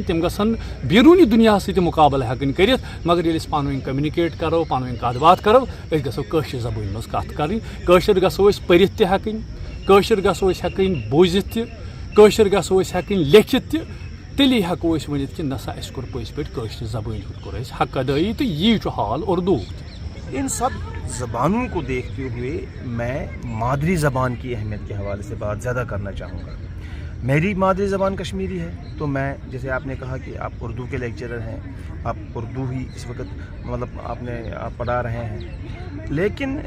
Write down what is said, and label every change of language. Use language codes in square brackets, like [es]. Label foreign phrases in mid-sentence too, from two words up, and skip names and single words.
[ks] تِم گژھن بیروٗنی دُنیاہس سۭتۍ مُقابلہٕ ہٮ۪کٕنۍ کٔرِتھ. مگر ییٚلہِ أسۍ پانہٕ ؤنۍ کمنِکیٹ کرو پانہٕ ؤنۍ کتھ باتھ کرو أسۍ گژھو کٲشِر زبٲنۍ منٛز کتھ کرٕنۍ. کٲشِر گژھو أسۍ پٔرِتھ تہِ ہٮ۪کٕنۍ کٲشِر گژھو أسۍ ہٮ۪کٕنۍ بوٗزِتھ تہِ کٲشِر گژھو أسۍ ہٮ۪کٕنۍ لیکھِتھ تہِ. تیٚلی ہٮ۪کو أسۍ ؤنِتھ کہِ نہ سا اَسہِ کوٚر پٔزۍ پٲٹھۍ کٲشرِ زبٲنۍ ہُنٛد کوٚر اَسہِ حق ادٲیی تہٕ یی چھُ حال اردوٗ. [ur] ان سب زبانوں کو دیکھتے ہوئے میں مادری زبان کی اہمیت کے حوالے سے بات زیادہ کرنا چاہوں گا. میری مادری زبان کشمیری ہے تو میں جیسے آپ نے کہا کہ آپ اردو کے لیکچرر ہیں آپ اردو ہی اس وقت مطلب آپ پڑھا رہے ہیں.